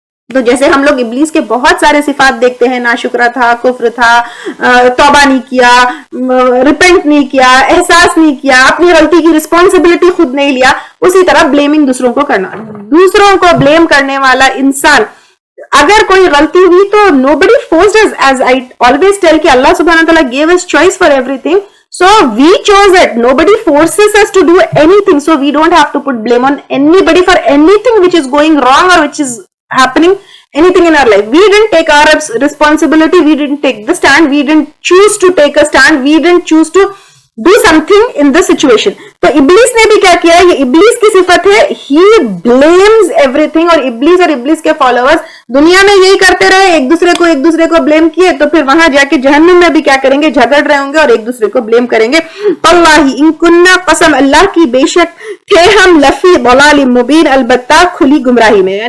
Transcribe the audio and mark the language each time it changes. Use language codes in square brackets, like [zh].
[ur] تو جیسے ہم لوگ ابلیس کے بہت سارے صفات دیکھتے ہیں, ناشکرہ تھا, کفر تھا, توبہ نہیں کیا, ریپنٹ نہیں کیا, احساس نہیں کیا, اپنی غلطی کی رسپانسبلٹی خود نہیں لیا, اسی طرح بلیمنگ دوسروں کو کرنا. دوسروں کو بلیم کرنے والا انسان, اگر کوئی غلطی ہوئی تو [en] nobody forced us, as I always tell [ur] کہ اللہ سبحانہ وتعالی [en] gave us choice for everything. So we chose it. Nobody forces us to do anything. So we don't have to put blame on anybody for anything which is going wrong or which is happening, anything in our life. We didn't take our responsibility. We didn't take the stand. We didn't choose to take a stand. We didn't choose to do something in the situation. [ur] تو ابلیس نے بھی کیا کیا, یہ ابلیس کی صفت ہے, [en] he blames everything. [ur] اور ابلیس کے فالوورز دنیا میں یہی کرتے رہے, ایک دوسرے کو بلیم کیے, تو پھر وہاں جا کے جہنم میں بھی کیا کریں گے, جھگڑ رہے ہوں گے اور ایک دوسرے کو بلیم کریں گے. [ar] اللہ ان کننا, [ur] قسم اللہ کی, بے شک تھے ہم, [ar] لفی ضلال مبین, [ur] البتہ کھلی گمراہی میں.